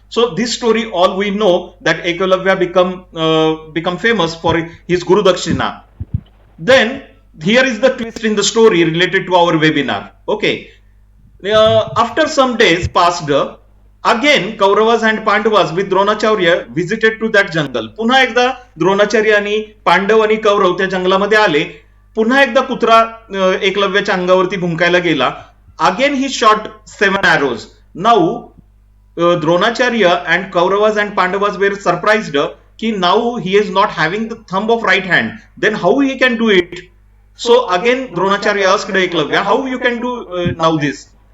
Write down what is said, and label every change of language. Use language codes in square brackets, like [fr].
[en] So this story, all we know that Eklavya become famous for his Guru Dakshina. Then here is the twist in the story related to our webinar. Okay, after some days passed, again Kauravas and Pandavas with Dronacharya visited to that jungle. [mr] पुन्हा एकदा द्रोणाचार्य आणि पांडव आणि कौरव त्या जंगलामध्ये आले. पुन्हा एकदा कुत्रा एकलव्याच्या अंगावरती भुंकायला गेला. [en] Again he shot 7 arrows. Now Dronacharya and Kauravas and Pandavas were surprised कि now he is not having the thumb of right hand. Then how he can do it? So again Dronacharya asked Eklavya, how you can do now this?